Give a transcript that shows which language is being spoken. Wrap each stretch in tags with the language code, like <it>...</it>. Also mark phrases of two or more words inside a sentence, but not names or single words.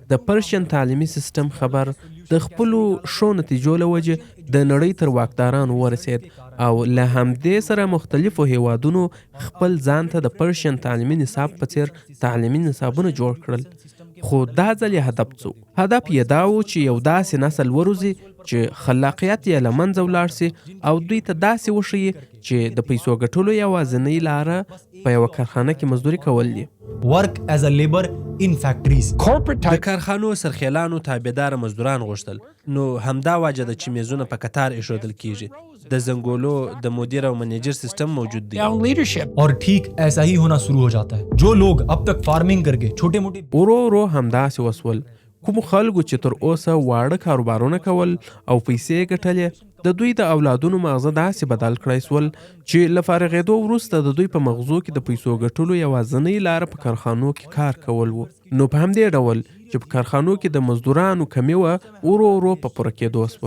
<ps>د پرشین تعلیمي سیستم خبر د خپلو ښو نتیجو له وجې د نړۍ تر واکدارانو ورسېد او له همدې سره مختلفو هیوادونو خپل ځان ته د پرشین تعلیمي نصاب په څیر تعلیمي نصابونه جوړ کړل. خو دا ځل یې هدف څه و؟ هدف یې دا و چې یو داسې نسل وروزي چې خلاقیت یې له منځه ولاړ سي او دوی ته داسې وښیي چې د پیسو ګټلو یوازینۍ لاره په یوه کارخانه کې مزدوري کول دي.</ps> <en>work as a labor in factories.</en> <ps>corporate د type کارخانو سرخیلانو تابعدار مزدوران غوښتل. نو همدا وجه ده چې میزونه په کتار ایښودل کیږي. د زنګولو د مدیر او منیجر سیستم موجود دی.</ps> <en>down leadership.</en> <hi>और ठीक ऐसा ही होना शुरू हो जाता है. जो लोग अब तक फार्मिंग करके छोटे मोटे</hi> <ps>ورو ورو همداسې وسول. کوم خلکو چې تر اوسه واړه کاروبارونه کول او پیسې یې ګټلې د دوی د اولادونو مغزه داسې بدل کړی سول چې له فارغېدو وروسته د دوی په مغزو کې د پیسو ګټلو یوازینۍ لاره په کارخانو کې کار کول و. نو په همدې ډول چې په کارخانو کې د مزدورانو کمی وه ورو ورو په پوره کېدو سوه.</ps>